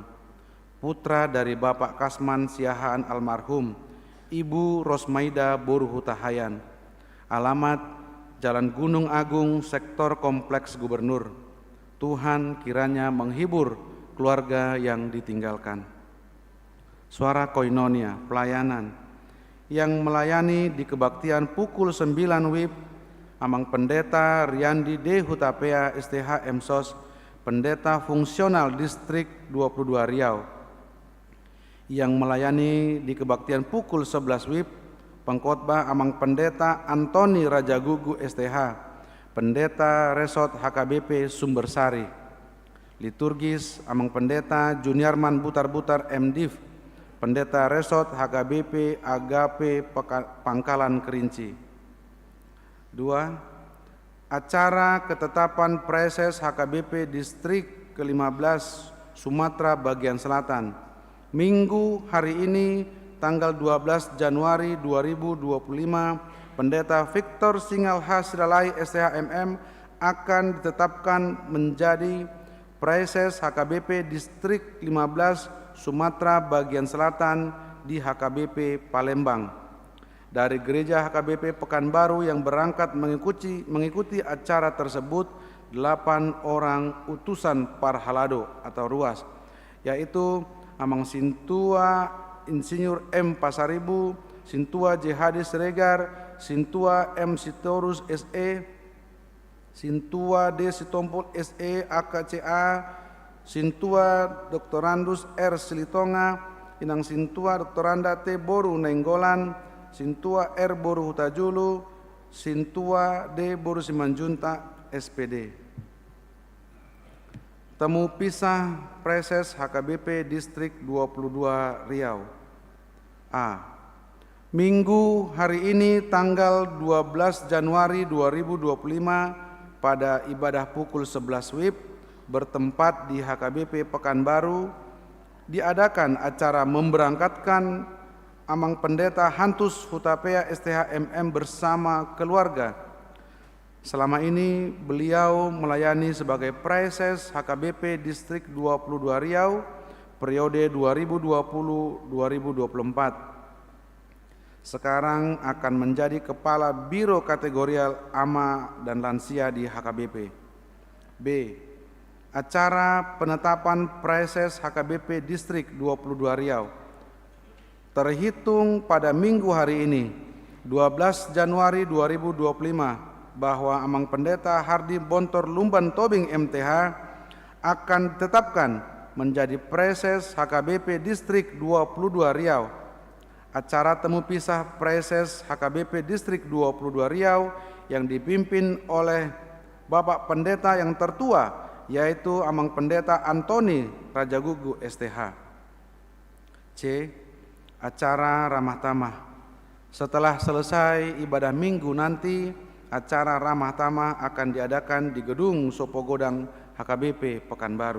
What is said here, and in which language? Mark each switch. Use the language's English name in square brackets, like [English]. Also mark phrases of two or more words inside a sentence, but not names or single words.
[Indonesian] Putra dari Bapak Kasman Siahaan almarhum, Ibu Rosmaida Boru Hutahayan. Alamat Jalan Gunung Agung, Sektor Kompleks Gubernur. Tuhan kiranya menghibur keluarga yang ditinggalkan. Suara Koinonia, pelayanan yang melayani di kebaktian pukul 9 WIB, Amang Pendeta Riandi D. Hutapea STH MSOS, Pendeta Fungsional Distrik 22 Riau. Yang melayani di kebaktian pukul 11 WIB, Pengkhotbah Amang Pendeta Antoni Rajagugu STH, Pendeta Resort HKBP Sumbersari. Liturgis Amang Pendeta Juniarman Butar-Butar MDiv, Pendeta Resort HKBP Agape Pangkalan Kerinci. 2. Acara ketetapan Preses HKBP Distrik ke-15 Sumatera Bagian Selatan. Minggu hari ini tanggal 12 Januari 2025, Pendeta Victor Singal Hasralai STHMM akan ditetapkan menjadi Preses HKBP Distrik 15 Sumatera Bagian Selatan di HKBP Palembang. Dari Gereja HKBP Pekanbaru yang berangkat mengikuti acara tersebut 8 orang utusan Parhalado atau Ruas, yaitu Amang Sintua Insinyur M. Pasaribu, Sintua J. Hadis Regar, Sintua M. Sitorus SE, Sintua D. Sitompul SE AKCA, Sintua Doktorandus R. Silitonga, Inang Sintua Doktoranda T. Boru Nenggolan, Sintua R. Boru Hutajulu, Sintua D. Boru Simanjunta SPD. Temu pisah Preses HKBP Distrik 22 Riau. A. Minggu hari ini tanggal 12 Januari 2025 pada ibadah pukul 11 WIB bertempat di HKBP Pekanbaru diadakan acara memberangkatkan Amang Pendeta Hantus Hutapea STHMM bersama keluarga. Selama ini beliau melayani sebagai Preses HKBP Distrik 22 Riau periode 2020-2024. Sekarang akan menjadi Kepala Biro Kategorial AMA dan Lansia di HKBP. B. Acara penetapan Preses HKBP Distrik 22 Riau terhitung pada minggu hari ini 12 Januari 2025 bahwa Amang Pendeta Hardi Bontor Lumban Tobing MTH akan ditetapkan menjadi Preses HKBP Distrik 22 Riau. Acara temu pisah Preses HKBP Distrik 22 Riau yang dipimpin oleh Bapak Pendeta yang tertua, yaitu Amang Pendeta Antoni Rajagugu STH. C. Acara ramah tamah. Setelah selesai ibadah minggu nanti, acara ramah tamah akan diadakan di Gedung Sopogodang HKBP Pekanbaru.